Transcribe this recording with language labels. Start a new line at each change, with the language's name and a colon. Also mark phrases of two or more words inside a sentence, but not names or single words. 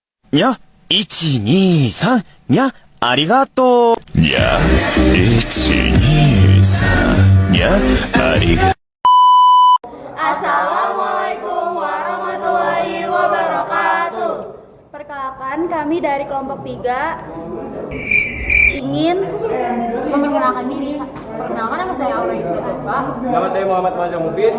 Japanese: にゃ、1、2、3、にゃ、ありがとう。にゃ、1、2、3、にゃ、ありがとう。
Arabic: السلام عليكم ورحمة الله وبركاته.
Indonesian: Perkenalkan, kami dari kelompok 3 ingin memperkenalkan diri. Perkenalkan, nama saya Aura Isri Alfa. Nama saya Muhammad Mazhar Mufis.